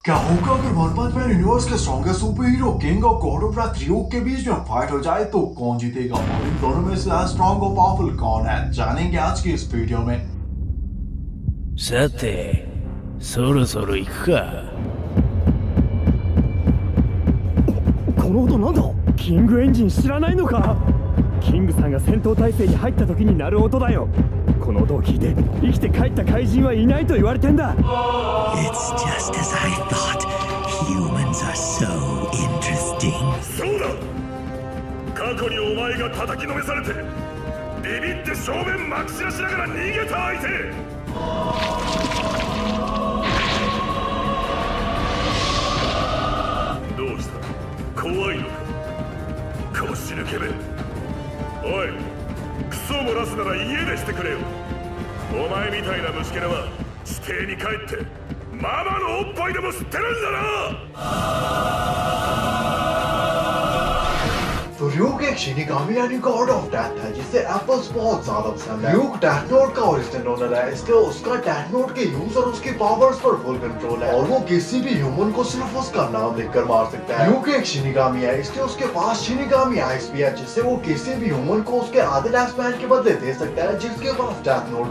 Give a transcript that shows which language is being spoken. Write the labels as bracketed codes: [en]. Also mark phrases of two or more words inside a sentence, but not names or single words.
[hi] क्या होगा अगर वन पंच मैन यूनिवर्स के स्ट्रॉन्गेस्ट [en] super hero [hi] किंग और [en] god of wrath [hi] रियोक के बीच में फाइट हो जाए तो कौन जीतेगा और इन दोनों में से स्ट्रॉन्ग और पावरफुल कौन है, जानेंगे आज की इस वीडियो में। [ja] さて、そろそろ行くか。この音なんだ？キングエンジン知らないのか？キングさんが戦闘態勢に入った時に鳴る音だよ。この音を聞いて生きて帰った怪人はいないと言われてんだ。 [en] It's just as I thought. Humans are so interesting. [ja] そうだ。過去にお前が叩きのめされてビビって正面まき散らしながら逃げた相手。どうした怖いのか腰抜けめ。おいクソ漏らすなら家でしてくれよ。お前みたいな虫けらは地底に帰ってママのおっぱいでも吸ってるんだな。 [hi] तो र्यूक एक शिनिगामी यानी [en] god of death [hi] है जिसे एप्पल्स बहुत ज्यादा पसंद है। र्यूक डेथ नोट का ओरिजिनल ओनर है, इसलिए उसका डेथ नोट के यूज और उसकी पावर्स पर [en] full control [hi] है और वो किसी भी ह्यूमन को सिर्फ उसका नाम लिखकर मार सकता है। र्यूक एक शिनिगामी है, इसलिए उसके पास शिनिगामी आइस भी है जिससे वो किसी भी ह्यूमन को उसके आधे [en] life span [hi] के बदले दे सकता है जिसके पास डेथ नोट।